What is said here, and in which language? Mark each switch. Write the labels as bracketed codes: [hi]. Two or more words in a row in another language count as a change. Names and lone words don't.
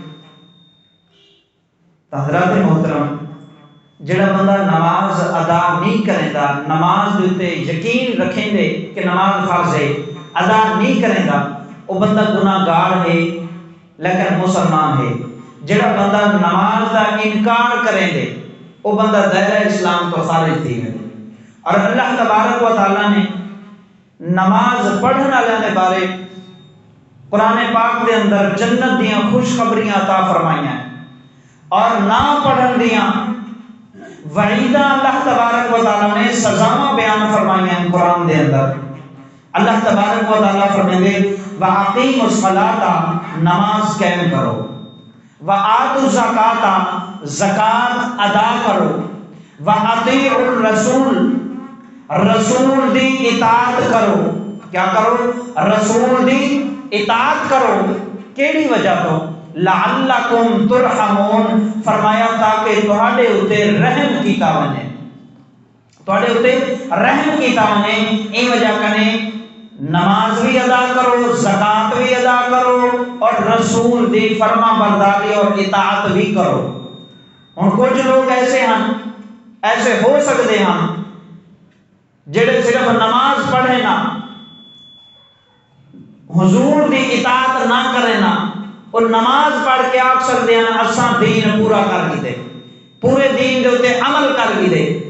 [skr] حضرات محترم، جڑا بندہ نماز ادا نہیں کرے گا، نماز دے تے یقین رکھیں دے کہ نماز فرض ہے، ادا نہیں کرے گا، وہ بندہ گناہگار ہے لیکن مسلمان ہے۔ جڑا بندہ نماز دا انکار کریں دے وہ بندہ دائرہ اسلام تو خارج تھی ہے۔ اور اللہ تبارک و تعالیٰ نے نماز پڑھنے والے دے بارے قرآن پاک دے اندر جنت دیاں خوشخبریاں عطا فرمائیاں، اور نہ پڑھن دیاں وعیدہ اللہ تبارک و تعالیٰ نے سزاواں بیان فرمائیاں قرآن دے اندر۔ اللہ تبارک و تعالیٰ فرمائیں گے [ar] وَأَقِيمُوا الصَّلَاةَ [skr] نماز قائم کرو، [ar] وَآتُوا الزَّكَاةَ [skr] زکات ادا کرو، [ar] وَأَطِیعُوا الرَّسُولَ [skr] رسول دی اطاعت کرو۔ کیا کرو؟ رسول دی اطاعت کرو۔ کیڑی وجہ تو؟ [ar] لعلکم ترحمون، [skr] فرمایا تاکہ تہاڈے اوتے رحم کیتا ونے، تہاڈے اوتے رحم کیتا ونے۔ این وجہ کنے نماز بھی ادا کرو، زکات بھی ادا کرو، اور رسول دی فرما برداری اور اطاعت بھی کرو۔ ہن کچھ لوگ ایسے ہیں، ایسے ہو سکتے ہیں جڑے صرف نماز پڑھے نا، حضور دی اطاعت نہ کرے نا، اور نماز پڑھ کے آکھ سکتے ہیں اساں دین پورا کر گئے، پورے دین دے اوتے عمل کر گئے۔